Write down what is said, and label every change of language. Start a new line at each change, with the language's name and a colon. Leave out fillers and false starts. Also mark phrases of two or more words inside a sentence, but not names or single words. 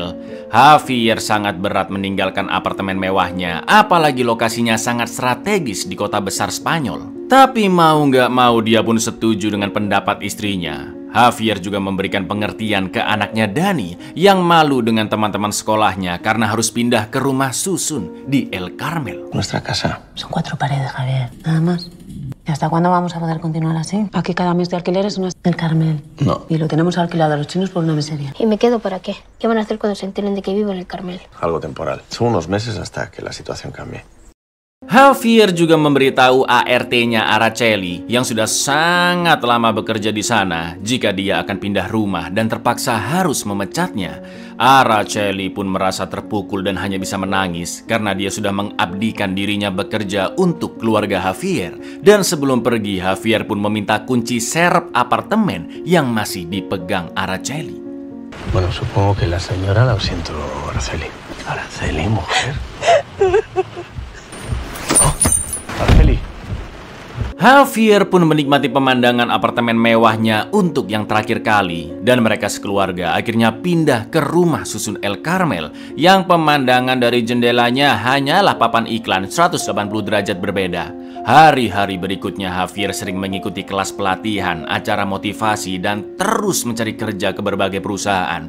Indonesian: Javier sangat berat meninggalkan apartemen mewahnya, apalagi lokasinya sangat strategis di kota besar Spanyol. Tapi mau nggak mau dia pun setuju dengan pendapat istrinya. Javier juga memberikan pengertian ke anaknya Dani yang malu dengan teman-teman sekolahnya karena harus pindah ke rumah susun di El Carmel.
Spanish: Nuestra casa. Son 4 paredes, Javier, nada más. ¿Y hasta cuándo vamos a poder continuar así? Aquí cada mes de alquiler es una... El Carmel. No. Y lo tenemos alquilado a los chinos por una miseria. ¿Y me quedo para qué? ¿Qué van a hacer cuando se enteren de que vivo en el Carmel? Algo temporal. Son unos meses hasta que la situación cambie.
Indonesian: Javier juga memberitahu ART-nya Araceli yang sudah sangat lama bekerja di sana jika dia akan pindah rumah dan terpaksa harus memecatnya. Araceli pun merasa terpukul dan hanya bisa menangis karena dia sudah mengabdikan dirinya bekerja untuk keluarga Javier. Dan sebelum pergi, Javier pun meminta kunci serep apartemen yang masih dipegang Araceli.
Spanish: Bueno, supongo que la señora la siento, Araceli. Araceli, mujer. Araceli.
Indonesian: Javier pun menikmati pemandangan apartemen mewahnya untuk yang terakhir kali. Dan mereka sekeluarga akhirnya pindah ke rumah susun El Carmel yang pemandangan dari jendelanya hanyalah papan iklan 180 derajat berbeda. Hari-hari berikutnya Javier sering mengikuti kelas pelatihan, acara motivasi, dan terus mencari kerja ke berbagai perusahaan.